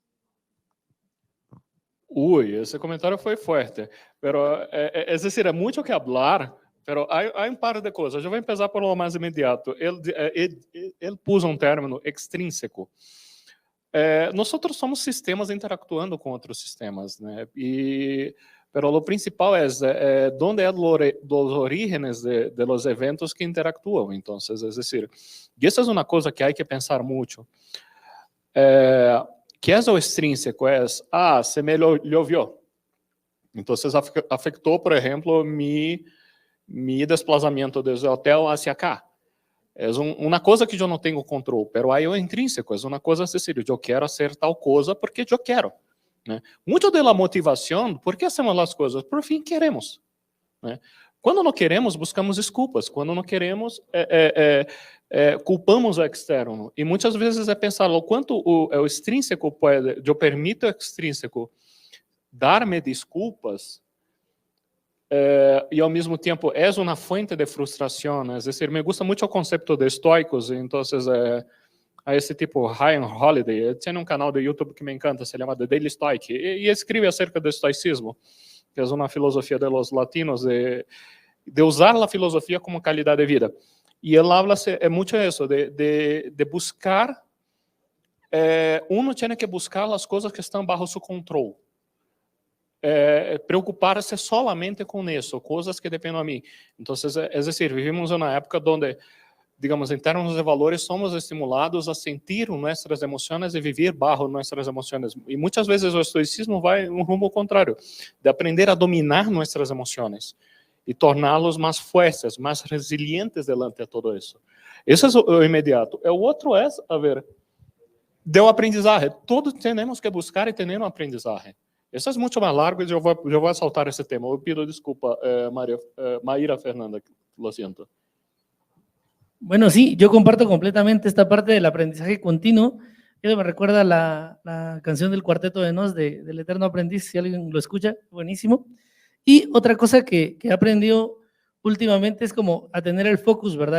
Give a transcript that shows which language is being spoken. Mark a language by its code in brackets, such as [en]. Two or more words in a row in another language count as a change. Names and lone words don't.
[es] Uy, ese comentario fue fuerte, pero es decir, hay mucho que hablar, pero hay un par de cosas. Yo voy a empezar por lo más inmediato. Él puso un término extrínseco. Nosotros somos sistemas interactuando [pt] com outros sistemas, né? [es] Pero lo principal es dónde es los orígenes de los eventos que interactúan. Entonces, es decir, y esa es una cosa que hay que pensar mucho. Que es lo extrínseco? Es, se me llovió. Entonces, afectó, por ejemplo, mi desplazamiento desde el hotel hacia acá. [pt] Es uma coisa que eu não tenho controle, pero aí é intrínseco, é uma coisa assim, eu quero fazer tal coisa porque eu quero. Né? Muito da motivação, por que hacemos as coisas? Por fim, queremos. Né? Quando não queremos, buscamos desculpas. Quando não queremos, culpamos o externo. E muitas vezes é pensar o quanto o extrínseco pode, eu permito o extrínseco dar-me desculpas, e ao mesmo tempo é uma fonte de frustração. [es] Es decir, me gusta [pt] muito o conceito de estoicos, então a esse tipo Ryan Holiday, tem um canal de YouTube que me encanta, se chama The Daily Stoic, e escreve acerca do estoicismo, que é uma filosofia [es] de los latinos [pt] de usar a filosofia como qualidade de vida. E ele habla muito isso, de buscar, uno tem que buscar as coisas que estão bajo seu controle. Preocupar-se solamente com isso, coisas que dependem de mim. Então, é [es] decir, vivimos [pt] uma época onde, digamos, em termos de valores, somos estimulados a sentir nossas emoções e viver bajo nossas emoções. E muitas vezes o estoicismo vai um rumo contrário, de aprender a dominar nossas emoções e torná-los mais fortes, mais resilientes delante de tudo isso. Esse é o imediato. O outro é, de um aprendizagem. Todos temos que buscar e ter um aprendizagem. Isso é muito mais largo e eu vou saltar esse tema. Eu pido desculpa, [es] Mayra Fernanda, lo siento. Bueno, sí, yo comparto completamente esta parte del aprendizaje continuo. Eso me recuerda la canción del Cuarteto de Nos del Eterno Aprendiz, si alguien lo escucha, buenísimo. Y otra cosa que he aprendido últimamente es como a tener el focus, ¿verdad?